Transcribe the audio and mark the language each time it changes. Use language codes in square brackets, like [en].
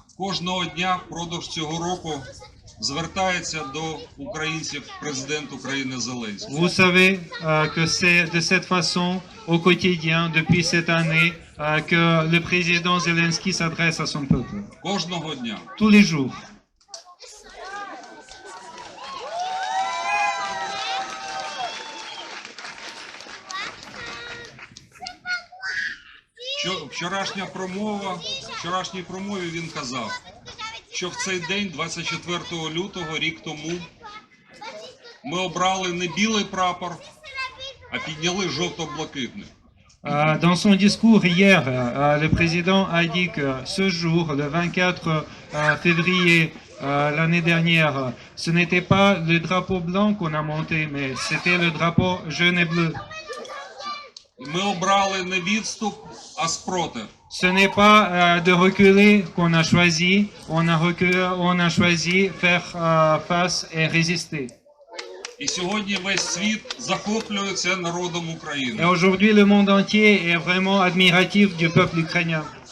[uk] Кожного дня впродовж цього року звертається до українців президент України Зеленський. [fr] Vous savez que c'est de cette façon, au quotidien, depuis cette année, que le président Zelensky s'adresse à son peuple. [uk] Кожного дня. [fr] Tous les jours. [uk] В вчорашній промові він казав, що в цей день, 24 лютого, рік тому, ми обрали не білий прапор, а підняли жовто-блакитний. [fr] Dans son discours hier, le président a dit que ce jour, le 24 février l'année dernière, ce n'était pas le drapeau blanc qu'on a monté, mais c'était le drapeau jaune et bleu. [uk] Ми обрали не відступ, а спротив. [fr] Ce n'est pas de reculer qu'on a choisi, on a choisi faire face et résister. [uk] І сьогодні весь світ захоплюється народом [fr] Et [uk] України. [fr] aujourd'hui, le monde entier est vraiment admiratif du peuple ukrainien.